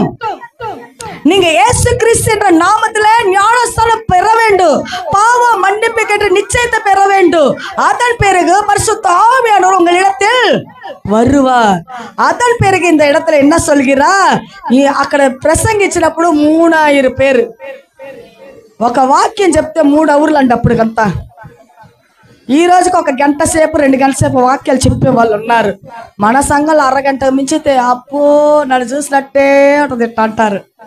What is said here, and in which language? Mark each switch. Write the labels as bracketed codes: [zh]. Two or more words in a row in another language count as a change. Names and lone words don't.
[ta] நீங்க இயேசு கிறிஸ்து என்ற நாமத்திலே ஞானஸ்தானம் பெற வேண்டும், பாவ மன்னிப்பு கேட்டு நிச்சயத்தை பெற வேண்டும். அதன் பிறகு பரிசுத்த ஆவியானவர் உங்களிடத்தில் வருவார். அதன் பிறகு இந்த இடத்துல என்ன சொல்கிறார்? [te] అక్కడ ప్రసంగించినప్పుడు 3000 பேர் ఒక వాక్యం చెప్తే 3 అవర్లు అండి అప్పటికంతా. ఈ రోజుకి 1 గంట సేపు 2 గంటల సేపు వాక్యాలు చెప్పే వాళ్ళు ఉన్నారు. మన సంఘంలో అరగంట మించితే అప్పో నన్ను చూసినట్టే ఉంటుంది ఎట్ట అంటారు.